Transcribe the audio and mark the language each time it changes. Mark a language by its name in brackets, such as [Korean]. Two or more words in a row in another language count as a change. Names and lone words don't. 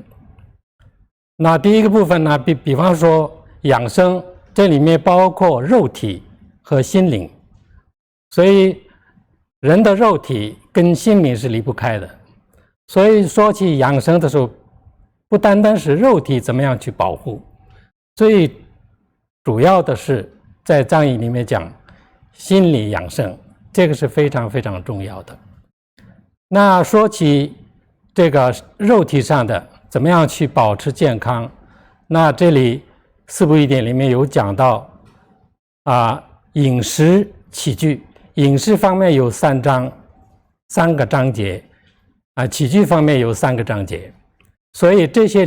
[Chinese] 那第一個部分呢，比方說養生，這裡面包括肉體和心靈，所以人的肉體跟心靈是離不開的，所以說起養生的時候，不單單是肉體怎麼樣去保護，最主要的是在藏醫裡面講心理養生，這個是非常非常重要的。那說起這個肉體上的怎麼樣去保持健康，那這裡四補一點裡面有講到饮食起居。饮食方面有三个章节，起居方面有3个章节，所以这些